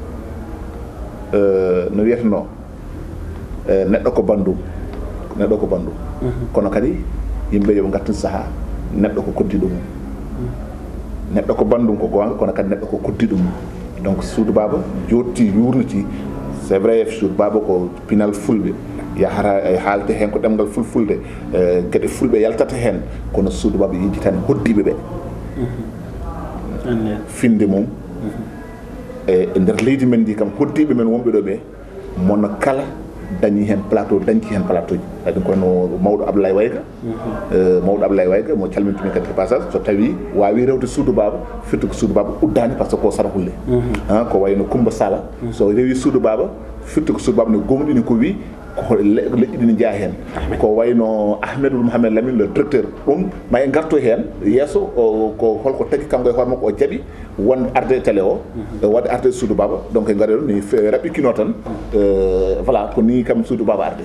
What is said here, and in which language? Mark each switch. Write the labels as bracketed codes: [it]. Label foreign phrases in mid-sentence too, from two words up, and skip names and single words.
[ff] no wiyatano neɗɗo ko bandum kono kadi yimɓe yoɓe gartin saaha neɗɗo ko koddiɗo mum neɗɗo ko bandum ko gonga kono kadi neɗɗo ko koddiɗo mum donc Soudou Baba jotti yurniti [fr] c'est vrai [ff] Soudou Baba ko pinal fulɓe yahara e haalte hen ko ɗemgal fulfulde gueɗe fulɓe yaltata hen kono Soudou Baba yiji tan hoddiɓe ɓe finde mum e nder leydi men ndi kam hoddiɓe men wonɓe ɗo ɓe mono kala dañi hen plateau dañci hen plateau ji kadi kono mawɗo Abdoulaye Wayga mo calmintumi kadi [fr] de passage [ff] so tawi wawi rewde Soudou Baba firti ko Soudou Baba uddani [fr] par ce que [ff] ko sarahulle ko wayno Coumba Sala so rewi Soudou Baba firti ko Soudou Baba ne gomɗini ko wi ko leƴƴi ɗi ne jaa hen ko wayno Ahmedou Mouhamed Lamine [fr] le directeur [ff] ɗum ma en garto hen yesso ko holko tagui kanko e hoore makko o jaaɓi wonde arde télé o wadde arde Soudou Baba donc en gaari ɗo ni raɓɓikino tan voilà ko ni kam Soudou Baba arde